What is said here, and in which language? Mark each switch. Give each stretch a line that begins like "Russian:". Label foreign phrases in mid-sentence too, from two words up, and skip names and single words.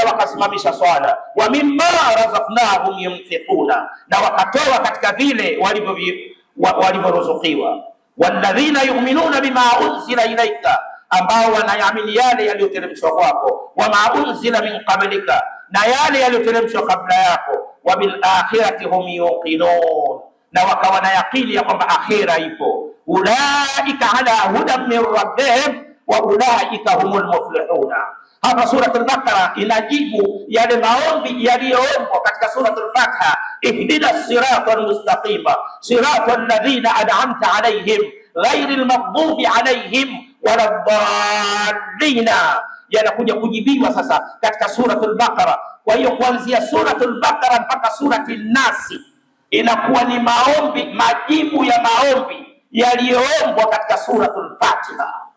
Swahili: wakasimamisha swala,
Arabic: ومما رزقناهم ينفقون,
Swahili: na wakatoa katika vile walivyoruzukiwa,
Arabic: والذين يؤمنون بما أنزل إليك,
Swahili: ambao wanaamini yale yaliyoteremshwa kwako,
Arabic: وما أنزل من قبلك,
Swahili: na yale yaliyoteremshwa kabla yako,
Arabic: وبالآخرة هم يوقنون,
Swahili: na wakawa na yaqini ya kwamba akhira ipo.
Arabic: أولئك على هدى من ربهم وأولئك هم المفلحون.
Swahili: Hapa suratul Baqara inajibu yale maombi yaliyoombwa katika suratul Fatiha,
Arabic: اهدنا الصراط المستقيم صراط الذين أنعمت عليهم غير المغضوب عليهم ولا الضالين,
Swahili: yanakuja kujibiwa sasa katika suratul Baqara. Kwa hiyo kuanzia suratul Baqara mpaka surati Nasi inakuwa ni maombi, majibu ya maombi yaliyoombwa katika suratul Fatiha.